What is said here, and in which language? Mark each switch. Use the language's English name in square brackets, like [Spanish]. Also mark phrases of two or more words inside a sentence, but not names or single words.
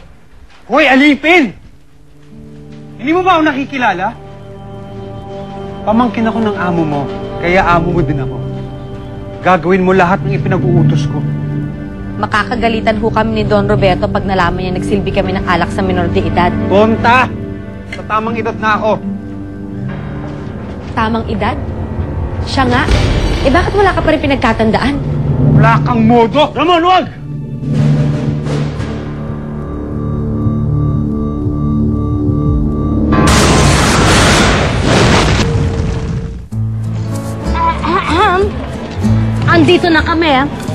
[Filipino] Hoy, alipin! Hindi mo ba ako nakikilala? Pamangkin ako ng amo mo, kaya amo mo din ako. Gagawin mo lahat ng ipinag-uutos ko. Makakagalitan ho kami ni Don Roberto pag nalaman niya nagsilbi kami ng alak sa [Spanish] minor de edad. [Filipino] Tonta! Sa tamang edad na ako. Tamang edad? Siya nga. Eh bakit wala ka pa rin pinagkatandaan? Wala kang modo! Ramon, wag! Andito na kami, ah.